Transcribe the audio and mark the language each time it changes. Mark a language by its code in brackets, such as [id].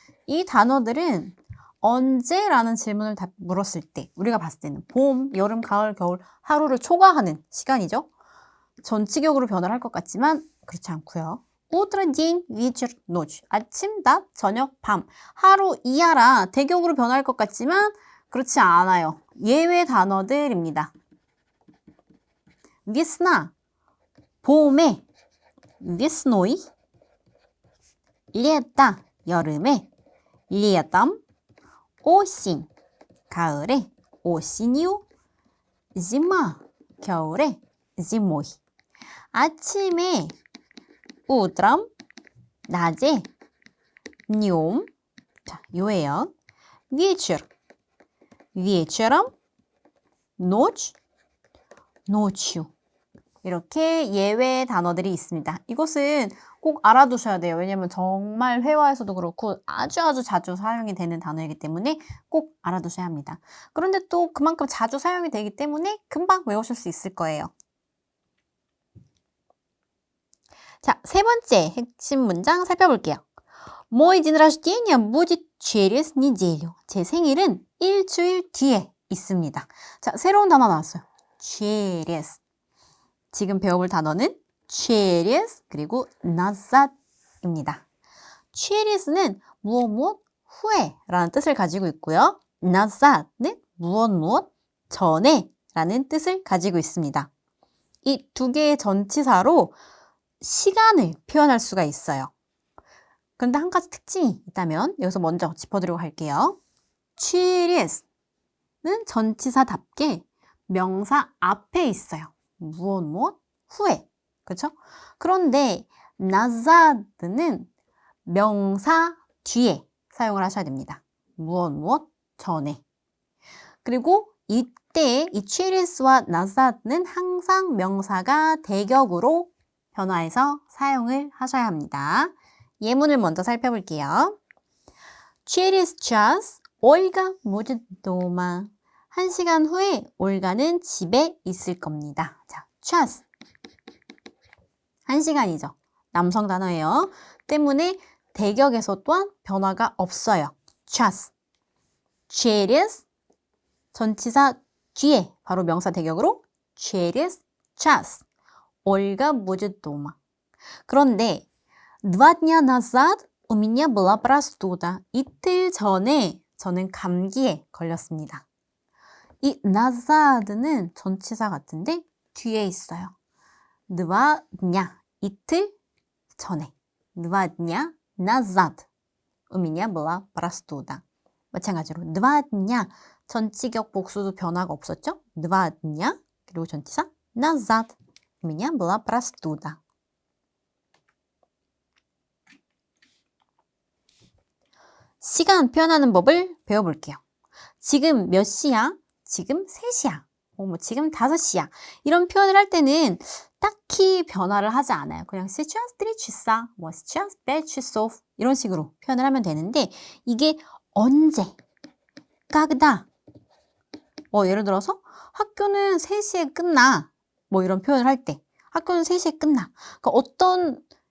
[ko] 이 단어들은 언제라는 질문을 물었을 때 우리가 봤을 때는 봄, 여름, 가을, 겨울 하루를 초과하는 시간이죠. 전치격으로 변화를 할 것 같지만 그렇지 않고요. [ru] утро, день, вечер, ночь. 아침, 낮, 저녁, 밤. [ko] 하루 이하라 대격으로 변화할 것 같지만 그렇지 않아요. 예외 단어들입니다. [ru] весна, 봄에, весной, лето, 여름에, летом, осень, 가을에, осенью, зима, 겨울에, зимой. [ko] 아침에, утром, 낮에, днем, 자, 요예요. [ru] вечер, вечером, ночь, ночью. [ko] 이렇게 예외 단어들이 있습니다. 이것은 꼭 알아두셔야 돼요. 왜냐면 정말 회화에서도 그렇고 아주 자주 사용이 되는 단어이기 때문에 꼭 알아두셔야 합니다. 그런데 또 그만큼 자주 사용이 되기 때문에 금방 외우실 수 있을 거예요. 자, 세 번째 핵심 문장 살펴볼게요. [ru] Мой день рождения будет через неделю. [ko] 제 생일은 일주일 뒤에 있습니다. 자, 새로운 단어 나왔어요. [ru] через. [ko] 지금 배워볼 단어는 через 그리고 назад입니다. cheres는 무엇 후에라는 뜻을 가지고 있고요. назад는 무엇 전에 라는 뜻을 가지고 있습니다. 이 두 개의 전치사로 시간을 표현할 수가 있어요. 그런데 한 가지 특징이 있다면 여기서 먼저 짚어드리고 갈게요. cheres는 전치사답게 명사 앞에 있어요. 무엇 후에. 그렇죠? 그런데 nazad는 명사 뒤에 사용을 하셔야 됩니다. 무엇 전에. 그리고 이때 이 cheres와 nazad는 항상 명사가 대격으로 변화해서 사용을 하셔야 합니다. 예문을 먼저 살펴볼게요. [ru] Через час Ольга будет дома. [ko] 1시간 후에 올가는 집에 있을 겁니다. 자, час. 1시간이죠. 남성 단어예요. 때문에 대격에서 또한 변화가 없어요. час. через 전치사 뒤에 바로 명사 대격으로 [ru] через час. Ольга будет дома. 그런데 2 дня назад у меня была простуда. [ko] 이틀 전에 저는 감기에 걸렸습니다. 이 назад는 전치사 같은데 뒤에 있어요. 2 дня, 이틀 전에. [ru] 2 дня назад у меня была простуда. [ko] 마찬가지로 2 дня, 전치격 복수도 변화가 없었죠? [ru] 2 дня, [ko] 그리고 전치사 [ru] назад у меня была простуда. [ko] 시간 표현하는 법을 배워볼게요. 지금 몇 시야? 지금 3시야. 지금 5시야. 이런 표현을 할 때는 딱히 변화를 하지 않아요. 그냥 [ru] сейчас 3 часа, сейчас 5 часов [ko] 이런 식으로 표현을 하면 되는데 이게 언제, когда 예를 들어서 학교는 3시에 끝나 이런 표현을 할 때 학교는 3시에 끝나. 그러니까 어떤